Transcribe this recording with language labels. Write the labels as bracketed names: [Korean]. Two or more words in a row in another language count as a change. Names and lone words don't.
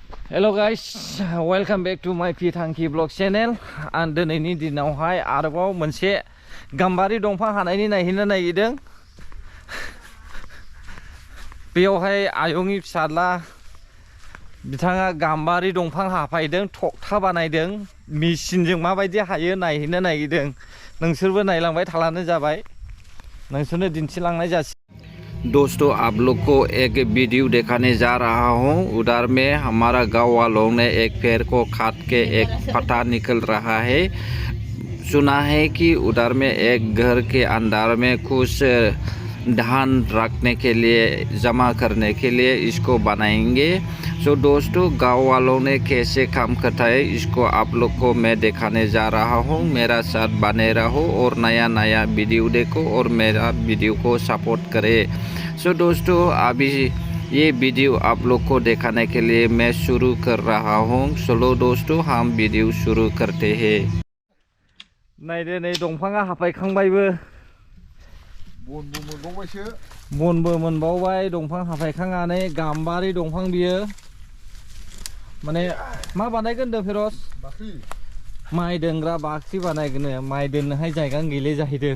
[English] Hello guys, welcome back to my Pitangki Vlog channel. [Bodo] And दिनैनि दिनावहाय आरोबाव मोनसे गाम्बारि दंफां हानायनि नायहैनो नागिरदों। बेयावहाय आयंनि फिसाला बिथाङा गाम्बारि दंफां हाफायदों, थखथा बानायदों, मेसिनजों माबायदि हायो नायहैनो नागिरदों। नोंसोरबो नायलांबाय थालानो जाबाय, नोंसोरनो दिन्थिलांनाय जासि। [Hindi] दोस्तों, आप लोग को एक वीडियो दिखाने जा रहा हूँ। उधर में हमारा गाँव वालों ने एक पेड़ को काट के एक पत्ता निकल रहा है। सुना है कि उधर में एक घर के अंदर में कुछ धान रखने के लिए, जमा करने के लिए इसको बनाएंगे। सो दोस्तों, गाँव वालों ने कैसे काम करता है इसको आप लोग को मैं दिखाने जा रहा हूँ। मेरा साथ बने रहो और नया नया वीडियो देखो और मेरा वीडियो को सपोर्ट करें। सो दोस्तों, अभी ये वीडियो आप लोग को दिखाने के लिए मैं शुरू कर रहा हूँ। चलो दोस्तों, हम वीडियो शुरू करते हैं। [Bodo] नायदो नै दंफाङा हाफायखांबायबो, बनबो मोनबावबाय। दंफां हाफायखांनानै गाम्बारि दंफां बियो माने मा बानायगोन होनदों फिरस? बाख्रि, माइ दोनग्रा बाख्रि बानायगोन। माइ दोननोहाय जायगा गैले जाहैदों।